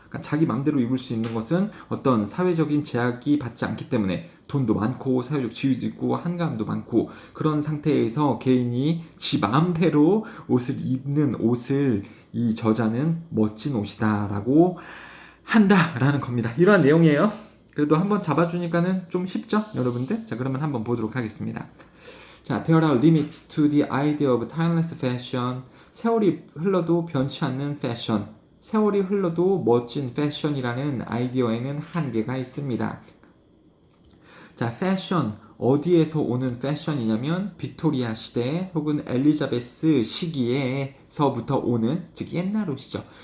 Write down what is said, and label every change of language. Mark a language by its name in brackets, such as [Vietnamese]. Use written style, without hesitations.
[Korean] 그러니까 자기 맘대로 입을 수 있는 것은 어떤 사회적인 제약이 받지 않기 때문에 돈도 많고 사회적 지위도 있고 한가함도 많고 그런 상태에서 개인이 지 마음대로 옷을 입는 옷을 이 저자는 멋진 옷이다라고 한다라는 겁니다. 이러한 내용이에요. 그래도 한번 잡아주니까는 좀 쉽죠, 여러분들? 자, 그러면 한번 보도록 하겠습니다. 자, [English] there are limits to the idea of timeless fashion. [Korean] 세월이 흘러도 변치 않는 패션. 세월이 흘러도 멋진 패션이라는 아이디어에는 한계가 있습니다. 자, 패션. 어디에서 오는 패션이냐면 빅토리아 시대 혹은 엘리자베스 시기에서부터 오는, 즉 옛날 옷이죠.